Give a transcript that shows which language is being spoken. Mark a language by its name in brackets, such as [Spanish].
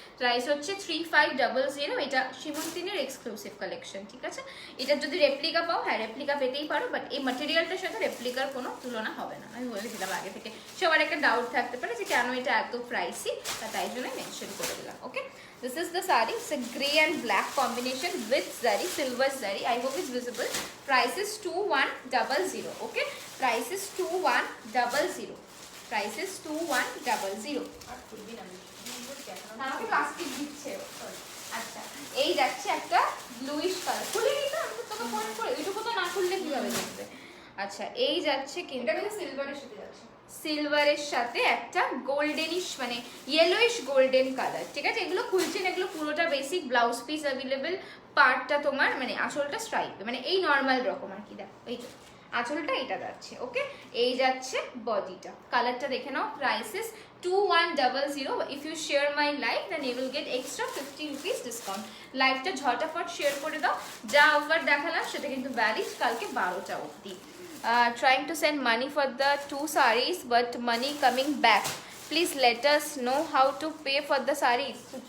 [Bangla] Price হচ্ছে 3500। এটা সীমন্তিনীর exclusive collection, ঠিক আছে। এটা যদি রেপ্লিকা পাও, হ্যাঁ রেপ্লিকা পেতেই পারো, বাট এই ম্যাটেরিয়ালটার সাথে রেপ্লিকার কোনো তুলনা হবে না, আমি বলে দিলাম আগে থেকে। সবার একটা ডাউট থাকতে পারে যে কেন এটা এত প্রাইসি, তাই জন্য মেনশন করে দিলাম। [English] Okay, this is the saree. It's a grey and black combination with zari, silver zari. I hope it's visible. Price is 2100. Okay, price is 2100. Price is 2100. [Bangla] আমাকে প্লাস্টিক দিচ্ছে। আচ্ছা এই যাচ্ছে একটা ব্লুইশ কালার, খুলে নিতে আমি তো তোকে ফোন করে, এইটুকু তো না খুললে কিভাবে দেখবে। আচ্ছা এই যাচ্ছে কিন্তু এটা কিন্তু সিলভারের সাথে যাচ্ছে, সিলভারের সাথে একটা গোল্ডেনিশ মানে ইয়েলোইশ গোল্ডেন কালার, ঠিক আছে। এগুলো খুলছেন, এগুলো পুরোটা বেসিক ব্লাউজ পিস অ্যাভেলেবেল। পার্টটা তোমার মানে আঁচলটা স্ট্রাইপ, মানে এই নর্মাল রকম আর কি। দেখো এই আঁচলটা এটা যাচ্ছে। ওকে, এই যাচ্ছে বডিটা, কালারটা দেখে নাও। Prices 2100। [English] If you share my live then you will get extra 50 rupees discount. [Bangla] লাইভটা ঝটাফট শেয়ার করে দাও। যা অফার দেখালাম সেটা কিন্তু ভ্যালিড কালকে 12টা অবধি। [English] Trying to send money for the 2 sarees but money coming back. Please let us know how to pay for the sarees.